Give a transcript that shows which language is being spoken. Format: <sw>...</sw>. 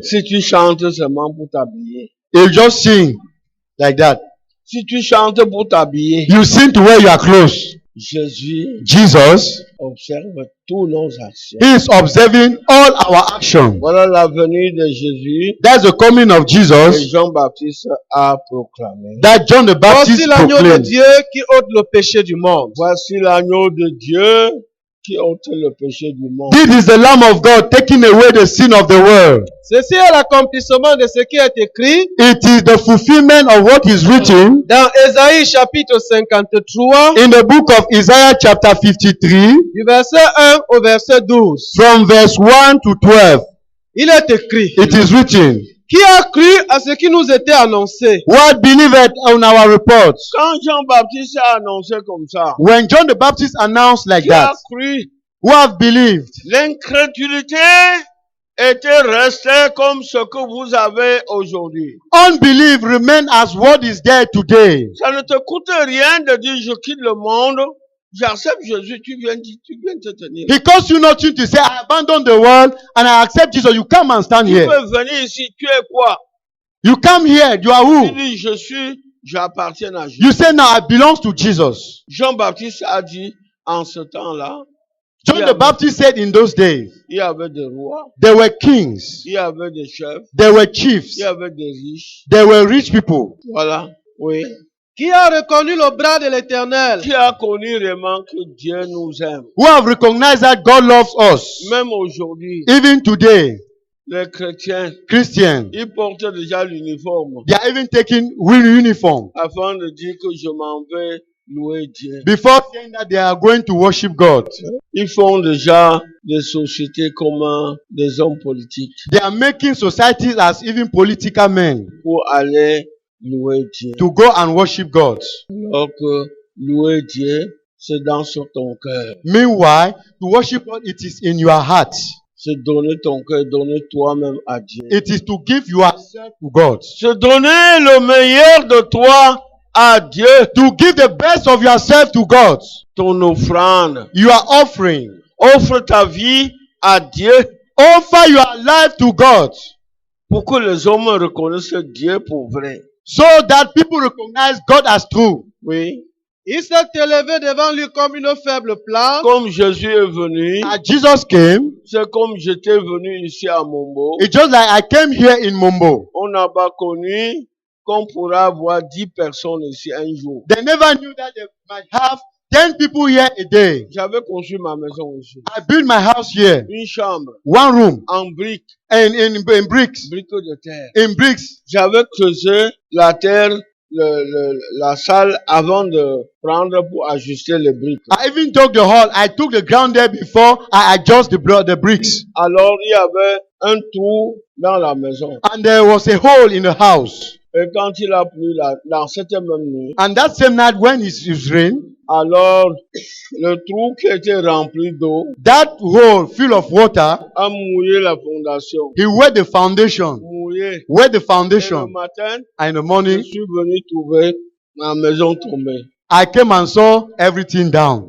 <fr>Si tu chantes seulement pour t'habiller.</fr> <en>you just sing like that.</en> <fr>Si tu chantes pour t'habiller.</fr> <en>You sing to wear your clothes.</en> <fr>Jésus</fr> <en>Jesus</en> <fr>observe tous nos actions.</fr> <en>he is observing all our actions.</en> <fr>Voilà la venue de Jésus</fr> <en>That's the coming of</en> <fr>que</fr> <en>Jesus</en> <fr>Jean-Baptiste a proclamé.</fr> <en>that John the</en> <fr>Voici</fr> <en>Baptist</en> <fr>l'agneau de</fr> <en>proclaimed.</en> <fr>Dieu qui ôte le péché du monde. Voici l'agneau de Dieu qui ôte le péché du monde.</fr> <en>This is the Lamb of God taking away the sin of the world.</en> <fr>Ceci est l'accomplissement de ce qui est écrit</fr> <en>It is the fulfillment of what is written</en> <fr>dans Ésaïe chapitre 53</fr> <en>in the book of Isaiah chapter 53</en> <fr>du verset 1 au verset 12.</fr> <en>from verse 1 to 12.</en> <fr>Il est écrit,</fr> <en>It is written,</en> <fr>qui a cru à ce qui nous était annoncé?</fr> <en>what believed on our reports?</en> <fr>Quand Jean-Baptiste a annoncé comme ça,</fr> <en>When John the Baptist announced like</en> <fr>qui a</fr> <en>that,</en> <fr>cru?</fr> <en>who have believed?</en> <fr>L'incrédulité était restée comme ce que vous avez aujourd'hui.</fr> <en>Unbelief remain as what is there today.</en> <fr>Ça ne te coûte rien de dire je quitte le monde, j'accepte Jésus, tu viens te tenir.</fr> <en>It costs you nothing to say, I abandon the world and I accept Jesus. You come and stand</en> <fr>Tu</fr> <en>here.</en> <fr>peux venir ici, tu es quoi?</fr> <en>You come here, you are</en> <fr>Tu</fr> <en>who?</en> <fr>dis j'appartiens à Jésus.</fr> <en>You say now I belong to Jesus.</en> <fr>Jean-Baptiste a dit en ce temps-là,</fr> <en>John the Baptist said in those days,</en> <fr>il y avait des rois,</fr> <en>there were kings,</en> <fr>il y avait des chefs,</fr> <en>there were chiefs,</en> <fr>il y avait des riches.</fr> <en>there were rich people.</en> <fr>Voilà, oui. Qui a reconnu le bras de l'Éternel? Qui a connu vraiment que Dieu nous aime?</fr> <en>Who have recognized that God loves us?</en> <fr>Même aujourd'hui,</fr> <en>Even today,</en> <fr>les chrétiens,</fr> <en>Christians,</en> <fr>ils portent déjà l'uniforme</fr> <en>they are even taking uniform</en> <fr>afin de dire que je m'en vais louer Dieu.</fr> <en>before saying that they are going to worship God.</en> <fr>Ils font déjà des sociétés comme des hommes politiques</fr> <en>They are making societies as even political men</en> <fr>pour aller louer Dieu.</fr> <en>to go and worship God.</en> <fr>Alors que louer Dieu, c'est dans sur ton cœur.</fr> <en>Meanwhile, to worship God, it is in your heart.</en> <fr>C'est donner ton cœur, donner toi-même à Dieu.</fr> <en>It is to give yourself to God.</en> <fr>C'est donner le meilleur de toi à Dieu.</fr> <en>To give the best of yourself to God.</en> <fr>Ton offrande.</fr> <en>You are offering.</en> <fr>Offre ta vie à Dieu</fr> <en>Offer your life to God</en> <fr>pour que les hommes reconnaissent Dieu pour vrai.</fr> <en>so that people recognize God as true.</en> <fr>Oui. Il s'est élevé devant lui comme une faible plante. Comme Jésus est venu,</fr> <en>As Jesus came,</en> <fr>c'est comme j'étais venu ici à Mombo.</fr> <en>it's just like I came here in Mombo.</en> <fr>On n'a pas connu qu'on pourra avoir 10 personnes ici un jour.</fr> <en>They never knew that they might have 10 people here a day.</en> <fr>J'avais construit ma maison ici.</fr> <en>I built my house here.</en> <fr>Une chambre</fr> <en>One room.</en> <fr>en briques,</fr> <en>And in bricks.</en> <fr>briques de terre.</fr> <en>In bricks.</en> <fr>J'avais creusé la terre, la salle avant de prendre pour ajuster les briques.</fr> <en>I even dug the hall. I took the ground there before I adjust the bricks.</en> <fr>Alors il y avait un trou dans la maison.</fr> <en>And there was a hole in the house.</en> <fr>Et quand il a plu dans cette même nuit,</fr> <en>And that same night when it rained,</en> <fr>alors le trou qui était rempli d'eau</fr> <en>that hole full of water,</en> <fr>a mouillé la fondation.</fr> <en>he wet the foundation.</en> <fr>Mouillé.</fr> <en>Wet the</en> <fr>Et le</fr> <en>foundation.</en> <fr>matin,</fr> <en>And in the</en> <fr>je</fr> <en>morning,</en> <fr>suis venu trouver ma maison tombée.</fr> <en>I came and saw everything down.</en>